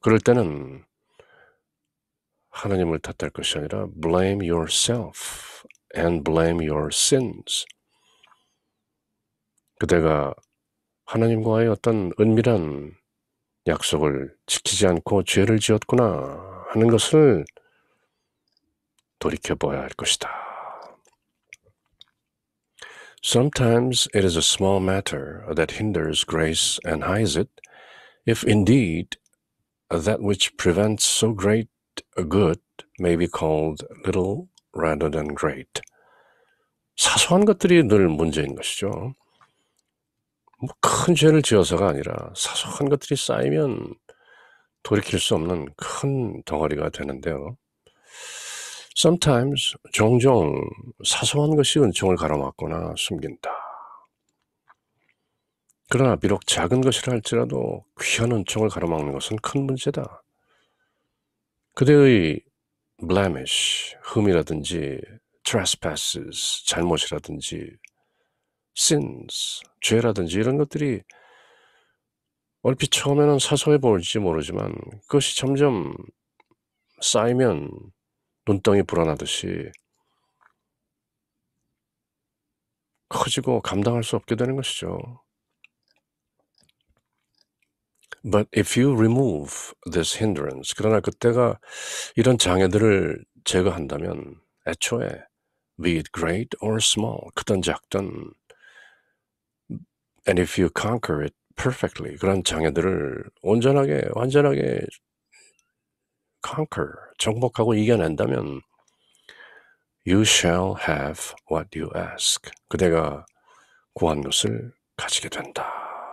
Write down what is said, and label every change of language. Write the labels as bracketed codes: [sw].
[ko] 그럴 때는 하나님을 탓할 것이 아니라 [en] blame yourself and blame your sins. [ko] 그대가 하나님과의 어떤 은밀한 약속을 지키지 않고 죄를 지었구나 하는 것을 돌이켜봐야 할 것이다. [en] Sometimes it is a small matter that hinders grace and hides it, if indeed that which prevents so great a good may be called little rather than great. [ko] 사소한 것들이 늘 문제인 것이죠. 큰 죄를 지어서가 아니라 사소한 것들이 쌓이면 돌이킬 수 없는 큰 덩어리가 되는데요. Sometimes, 종종 사소한 것이 은총을 가로막거나 숨긴다. 그러나 비록 작은 것이라 할지라도 귀한 은총을 가로막는 것은 큰 문제다. 그대의 blemish, 흠이라든지 trespasses, 잘못이라든지 sins, 죄라든지 이런 것들이 얼핏 처음에는 사소해 보일지 모르지만 그것이 점점 쌓이면 눈덩이 불어나듯이 커지고 감당할 수 없게 되는 것이죠. [en] But if you remove this hindrance, [ko] 그러나 그때가 이런 장애들을 제거한다면 애초에 [en] be it great or small, [ko] 크든 작든, [en] and if you conquer it perfectly, [ko] 그런 장애들을 온전하게 완전하게 [en] conquer, [ko] 정복하고 이겨낸다면 [en] you shall have what you ask. [ko] 그대가 구한 것을 가지게 된다.